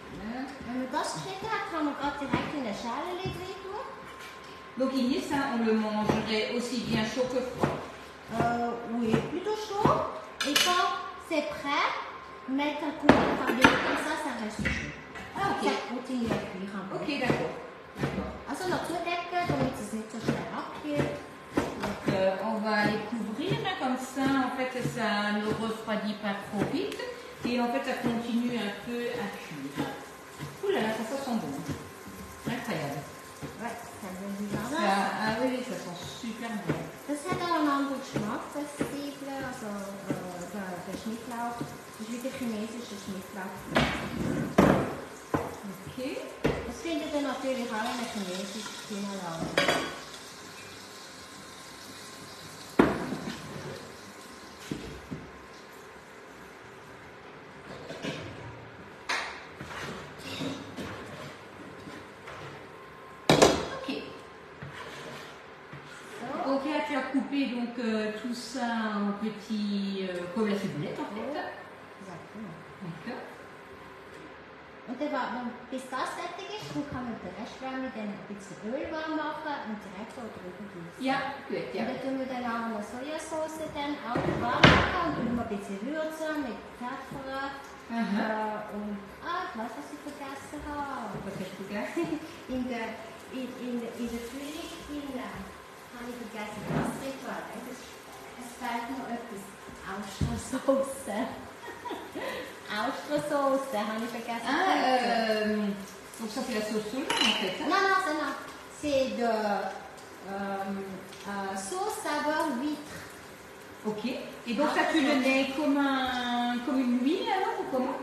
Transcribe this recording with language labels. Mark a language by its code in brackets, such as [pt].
[de] Wenn man das geschnitten hat, kann man gerade direkt in eine Schale rein tun. [fr] Donc, Igné, ça, on le mangerait aussi bien chaud que froid. Oui, plutôt chaud. Et quand c'est prêt, mettre un coup de farine comme ça reste chaud. Ah, ok. Ça continue à cuire un peu. Ok, d'accord. [de] Also noch zudecken, damit es nicht so schnell abkühlt. [fr] Donc, on va les couvrir là, comme ça, en fait, ça ne refroidit pas trop vite. Et en fait, ça continue un peu à cuire. Ouh là là, ça sent bon. Incroyable. Ouais, ça jardin du jardin. Ah oui, ça sent super bon. [de] Das hat auch einen anderen Geschmack, das Zwiebeln, also der Schnittlauch. Das ist wie der chinesische Schnittlauch. Okay. Das findet ihr natürlich auch in der chinesischen Kinderladen. [fr] Donc là, tu as coupé donc, tout ça en petits, comme la ciboulette en fait. Exactement. D'accord. [de] Und dann, bis das fertig ist, dann kann man den Restwärme dann ein bisschen Öl warm machen und direkt drüber gießen. Ja, gut, ja. Und dann tun wir dann auch eine Sojasauce dann auch warm machen und tun wir ein bisschen würzen mit Pfeffer. Und ich weiß, was ich vergessen habe. Was hast du gegessen? In der Frühling habe ich vergessen, das Ritual. Es fehlt noch etwas. Austersauce. Austersauce, habe ich vergessen. [fr] Donc ça c'est la sauce soja en fait. Hein? Non, c'est de sauce saveur huître. Ok. Et donc ça tu le mets comme une huile alors ou comment?